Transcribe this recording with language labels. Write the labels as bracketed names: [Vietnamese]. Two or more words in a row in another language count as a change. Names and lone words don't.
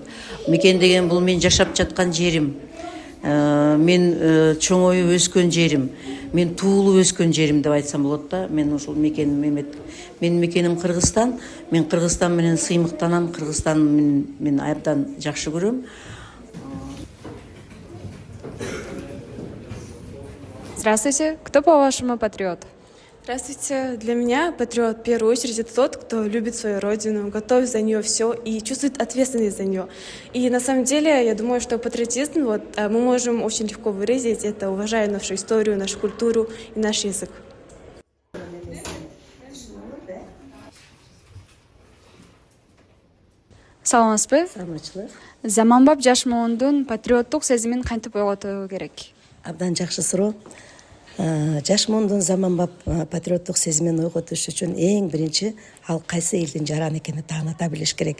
[Kyrgyz] Мекен деген бул мен жашап жаткан жерим. Мен чоңоюп өскөн жерим. Мен туулуп өскөн жерим деп айтсам болот да. Мен ушул мекен менин мекеним Кыргызстан. Мен Кыргызстан менен сыймыктанам. Кыргызстан мен абдан жакшы көрөм. [Russian] Здравствуйте, кто по-вашему патриот? Здравствуйте. Для меня патриот в первую очередь это тот, кто любит свою родину, готов за нее все и чувствует ответственность за нее. И на самом деле я думаю, что патриотизм мы можем очень легко выразить, это уважая нашу историю, нашу культуру и наш язык. [Kyrgyz] Саламатсызбы? Саламатчылык. Заманбап жаш муундун патриоттук сезимин кантип ойготуу керек? Абдан жакшы суроо. Жаш муундун заманбап патриоттук сезимин ойготуш үчүн эң биринчи ал кайсы элдин жараны экенин тааныта билиш керек.